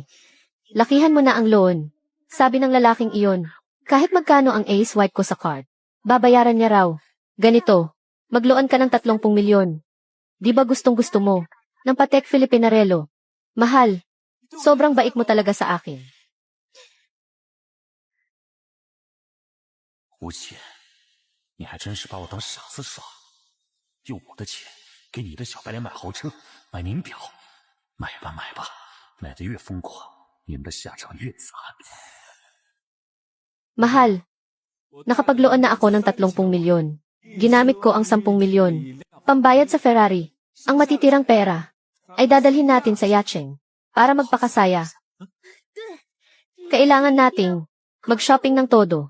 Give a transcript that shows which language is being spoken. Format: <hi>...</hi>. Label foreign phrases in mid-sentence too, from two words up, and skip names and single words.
<tl>Lakihan mo na ang loan. Sabi ng lalaking iyon, kahit magkano ang ace white ko sa card, babayaran niya raw. Ganito, magloan ka ng 30 milyon. Di ba gustong-gusto mo ng Patek Filipinarello? Mahal, sobrang bait mo talaga sa akin.</tl> <zh>吴姐，你还真是把我当傻子耍。用我的钱给你的小白脸买豪车、买名表，买吧买吧，买得越疯狂，你们的下场越惨。</zh> <tl>Mahal, nakapagloan na ako ng 30 milyon. Ginamit ko ang 10 milyon. Pambayad sa Ferrari. Ang matitirang pera ay dadalhin natin sa Yacheng para magpakasaya. Kailangan nating mag-shopping ng todo.</tl>